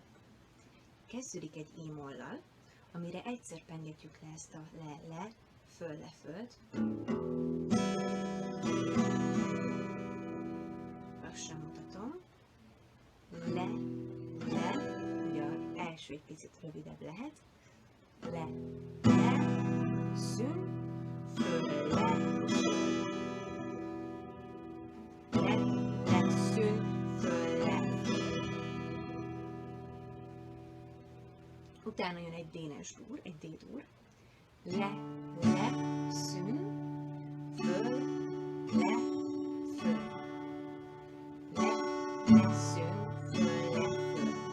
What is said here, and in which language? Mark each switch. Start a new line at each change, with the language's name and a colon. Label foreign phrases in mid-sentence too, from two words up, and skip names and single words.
Hungarian: Kezdődik egy e-mollal, amire egyszer pengetjük le ezt a le-le, föl-le-fölt. Lassan mutatom. Le-le, ugye az első egy picit rövidebb lehet. Le-le, szűn, föl-le, le-le, szűn, föl-le. Utána jön egy dénes dur, egy D-dur. Le-le, szűn, föl, le, föl. Le, szűn, föl, le, föl.